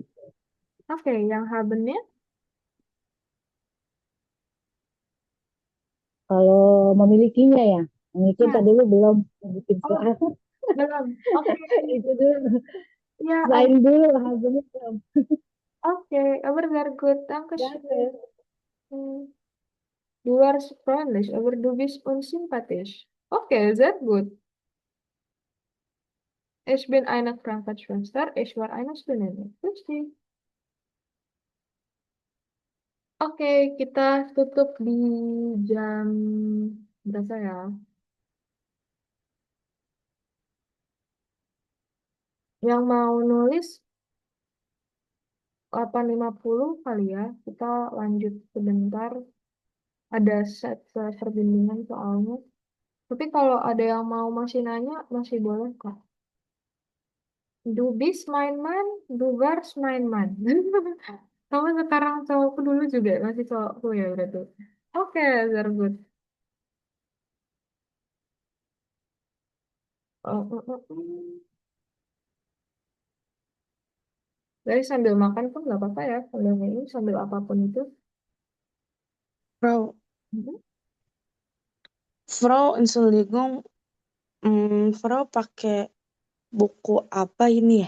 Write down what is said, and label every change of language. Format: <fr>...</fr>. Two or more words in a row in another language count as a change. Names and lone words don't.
<id>oke, yang habennya Kalau memilikinya ya, memiliki ya, tadi dulu belum bikin oh soal. belum. Oke, Itu dulu. ya ada. Selain dulu, hasilnya belum. Oke,</id> <de>aber sehr gut, danke schön.</de> <id>Jangan.</id> <de>Hm, Du warst freundlich, aber du bist unsympathisch. Okay, sehr gut. Ich bin eine Krankenschwester, ich war eine Studentin. Richtig.</de> <id>Oke, kita tutup di jam berapa ya? Yang mau nulis 8.50 kali ya. Kita lanjut sebentar. Ada set perbincangan soalnya. Tapi kalau ada yang mau masih nanya, masih boleh kok.</id> <de>Du bist mein Mann, du warst mein Mann.</de> <id>Kamu sekarang cowokku dulu juga masih cowokku ya berarti. Oke,</id> <en>very good. Oh.</en> <id>Jadi sambil makan pun nggak apa-apa ya, sambil minum, sambil apapun itu. Frau, Mhm.</id> <de>Frau, Entschuldigung, Frau</de> <id>pakai buku apa ini ya?</id>